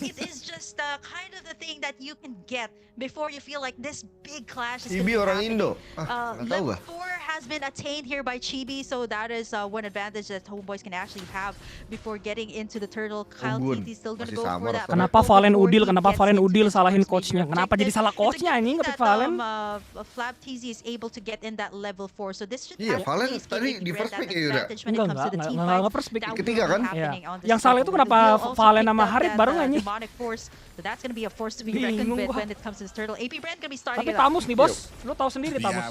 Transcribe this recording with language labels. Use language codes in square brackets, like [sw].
[en] It is just kind of the thing that you can get before you feel like this big clash is [id] Chibi orang Indo. [en] Level 4 has been attained here by Chibi, so that is one advantage that Homebois can actually have before getting into the turtle. Kyle TZ still gonna go for that. [id] Kenapa Valen Udil? Kenapa Valen Udil salahin coachnya? Kenapa jadi salah coachnya ini ngepick Valen? [en] Flab TZ is able to get in that level 4, so this should [id] Valen tadi di first pick ya. Enggak first pick. Ketiga kan? Ya. Yang salah itu kenapa Valen sama Harit baru nggak nih? [en] So that's gonna be a force to be reckoned with when it comes to this turtle. AP Bren gonna be starting [id] it. Tapi Tamus nih bos, lu tahu sendiri Tamus.